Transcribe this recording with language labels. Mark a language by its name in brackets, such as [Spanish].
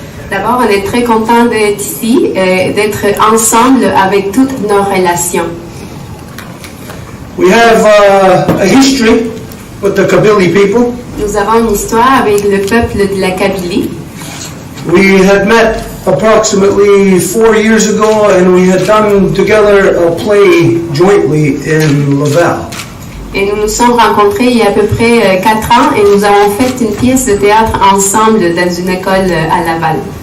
[French] D'abord, on est très content d'être ici et d'être ensemble avec toutes nos relations. [English] We have a history with the Kabili people. [French] Nous avons une histoire avec le peuple de la Kabylie. [English] We had met approximately 4 years ago and we had done together a play jointly in Laval. [French] Et nous nous sommes rencontrés il y a à peu près 4 ans et nous avons fait une pièce de théâtre ensemble dans une école à Laval.